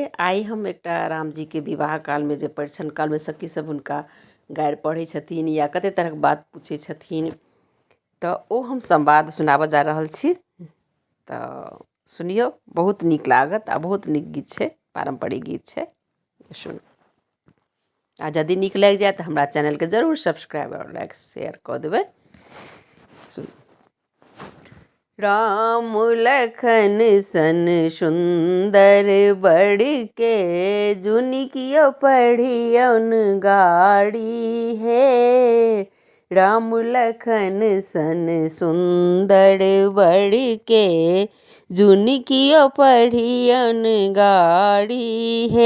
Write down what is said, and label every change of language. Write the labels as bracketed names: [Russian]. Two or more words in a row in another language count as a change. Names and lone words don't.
[Maithili] आइ हम एकटा राम जी के विवाह काल में जे परिछन काल में सखी सब हुनका गारि पढ़ै छथिन या कते तरह के बात पूछै छथिन, तऽ ओ हम संवाद सुनाबऽ जा रहल छी। तऽ सुनियौ, बहुत नीक लागत आ बहुत नीक गीत छै, पारंपरिक गीत छै। सुन आ यदि नीक लागि जाए तऽ हमरा चैनल के जरूर सब्सक्राइब और [English] like share [Maithili] कऽ देबै। सुन। राम लखन सन सुंदर बड़ के जुनिकियो पढ़ियौन गाड़ी हे। राम लखन सन सुंदर बड़ के जुनिकियो पढ़ियौन गाड़ी हे।